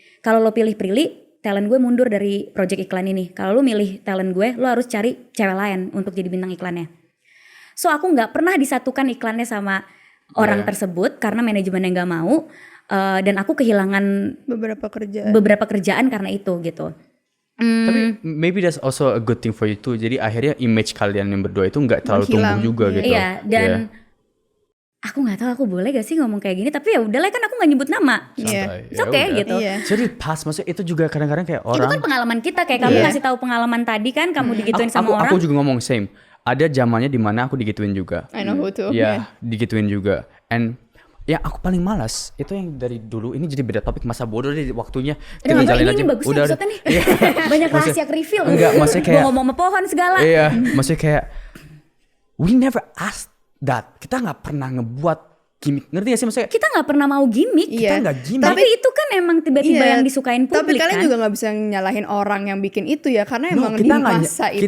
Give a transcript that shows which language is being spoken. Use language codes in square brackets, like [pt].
[id] Kalau lo pilih Prilly, talent gue mundur dari project iklan ini. Kalau lo milih talent gue, lo harus cari cewek lain untuk jadi bintang iklannya. So aku nggak pernah disatukan iklannya sama orang tersebut karena manajemennya nggak mau, dan aku kehilangan beberapa kerjaan karena itu gitu. Tapi [en] maybe that's also a good thing for you too. [id] Jadi akhirnya image kalian yang berdua itu nggak terlalu tumbuh juga gitu. Iya, dan aku nggak tahu aku boleh gak sih ngomong kayak gini, tapi ya udahlah, kan aku nggak nyebut nama. Santai. [en] It's okay [id] gitu. Jadi pas, maksudnya itu juga kadang-kadang kayak orang. Itu kan pengalaman kita, kayak kamu ngasih tahu pengalaman tadi kan, kamu digituin sama orang. Aku juga ngomong same. Ada zamannya dimana aku digituin juga. [en] I know who to. [id] Iya, digituin juga. And yang aku paling malas itu yang dari dulu, ini jadi beda topik, masa bodoh deh waktunya. Udah, Kita jalin ini bagus nih episode nih. Banyak rahasia reveal. Enggak, maksudnya kayak ngomong sama pohon segala. Iya, maksudnya kayak [en] we never asked that. [id] Kita nggak pernah ngebuat gimmick, ngerti gak sih maksudnya? Kita nggak pernah mau gimmick. Kita nggak gimmick. Tapi itu kan emang tiba-tiba yang disukain publik. Tapi kalian kan? juga nggak bisa nyalahin orang yang bikin itu ya, karena emang di masa itu